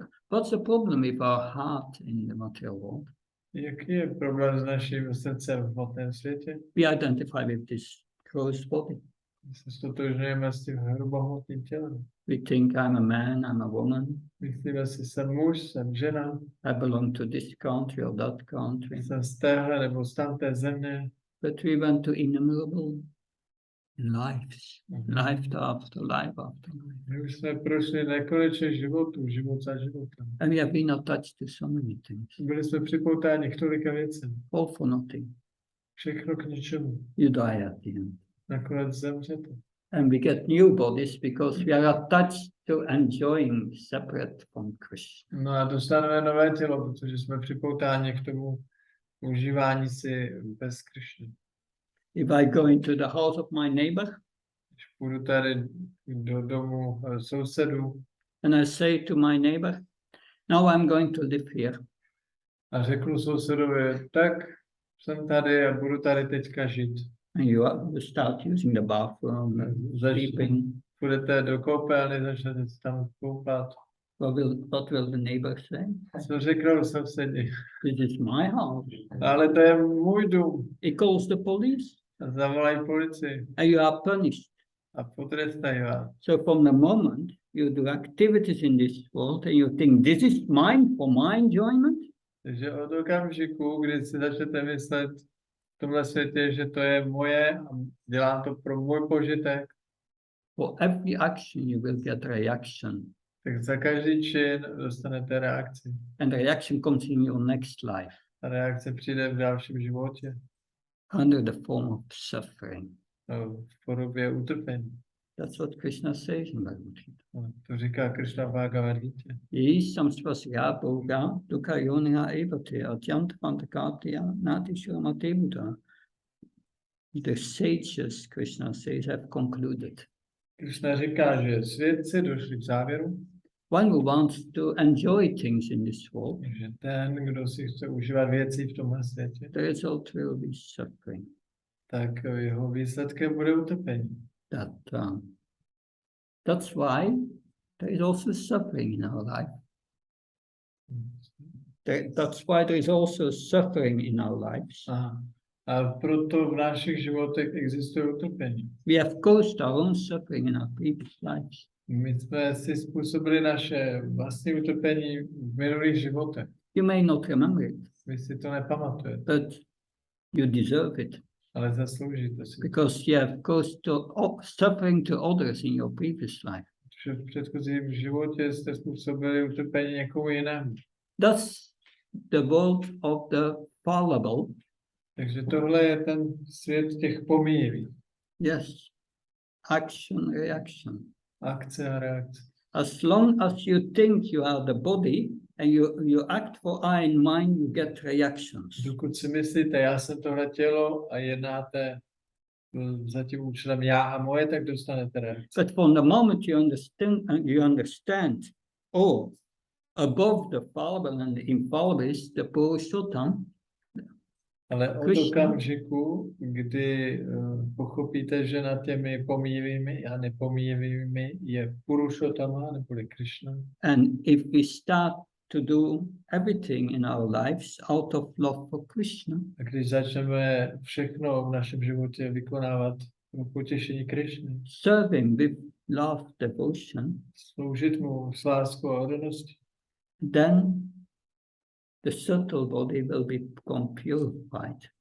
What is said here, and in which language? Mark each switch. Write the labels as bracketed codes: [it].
[en] What's the problem with our heart in the material world? [cs] Jaký je problém s naším srdcem v hmotném světě? [en] We identify with this gross body. [cs] My se stotožňujeme s tím hrubohmotným tělem. [en] We think I'm a man, I'm a woman. [cs] Myslíme si, jsem muž, jsem žena, [en] I belong to this country or that country. [cs] jsem z téhle nebo z tamté země. [en] But we went to innumerable lives, life after life after life. [cs] My už jsme prošli nekonečně životů, život za životem. [en] And we have been attached to so many things. [cs] Byli jsme připoutáni k tolika věcem. [en] All for nothing. [cs] Všechno k ničemu. [en] You die at the end. [cs] Nakonec zemřete. [en] And we get new bodies because we are attached to enjoying separate from Krishna. [cs] No a dostaneme nové tělo, protože jsme připoutáni k tomu užívání si bez Krišny. [en] If I go into the house of my neighbor [cs] Když půjdu tady do domu sousedů [en] and I say to my neighbor, now I'm going to live here. [cs] a řeknu sousedovi, tak jsem tady a budu tady teďka žít. [en] And you start using the bathroom, sleeping. [cs] Půjdete do koupelny, začnete se tam koupat. [en] What will the neighbor say? [cs] Co řeknou sousedi? [en] This is my house. [cs] Ale to je můj dům. [en] He calls the police [cs] A zavolají policii [en] and you are punished. [cs] a potrestají vás. [en] So from the moment you do activities in this world and you think this is mine for my enjoyment, [cs] Takže od okamžiku, kdy si začnete myslet v tomhle světě, že to je moje a dělám to pro můj požitek, [en] for every action you will get reaction. [cs] tak za každý čin dostanete reakci. [en] And the reaction comes in your next life [cs] A reakce přijde v dalším životě [en] under the form of suffering. [cs] v podobě utrpení. [en] That's what Krishna says in Bhagavad Gita. [cs] To říká Krishna v Bhagavad Gita. [sa] Ye samsvasya bhoga dukkha yoniha evate atyantvantakatya natishramate buddha. [en] The sages, Krishna says, have concluded. [cs] Krishna říká, že svědci došli k závěru, [en] One who wants to enjoy things in this world, [cs] že ten, kdo si chce užívat věci v tomhle světě, [en] the result will be suffering. [cs] tak jeho výsledkem bude utrpení. [en] That's why there is also suffering in our life. That's why there is also suffering in our lives. [cs] Aha. A proto v našich životech existuje utrpení. [en] We have caused our own suffering in our previous lives. [cs] My jsme si způsobili naše vlastní utrpení v minulých životech. [en] You may not remember it, [cs] Vy si to nepamatujete, [en] but you deserve it [cs] ale zasloužíte si. [en] because you have caused suffering to others in your previous life. [cs] Protože v předchozím životě jste způsobili utrpení někomu jinému. [en] That's the world of the fallible. [cs] Takže tohle je ten svět těch pomíjivých. [en] Yes, action, reaction. [cs] Akce a reakce. [en] As long as you think you are the body and you act for I in mind, you get reactions. [cs] Dokud si myslíte, já jsem tohle tělo a jednáte za tím účelem já a moje, tak dostanete reakce. [en] But from the moment you understand, oh, above the fallible and the infallible is the Purushottam. [cs] Ale od [en] Krishna. [cs] okamžiku, kdy pochopíte, že nad těmi pomíjivými a nepomíjivými je Purushottama neboli Krishna. [en] And if we start to do everything in our lives out of love for Krishna, [cs] A když začneme všechno v našem životě vykonávat pro potěšení Krishny, [en] serving with love, devotion, [cs] sloužit mu s láskou a oddaností, [en] then the subtle body will become purified.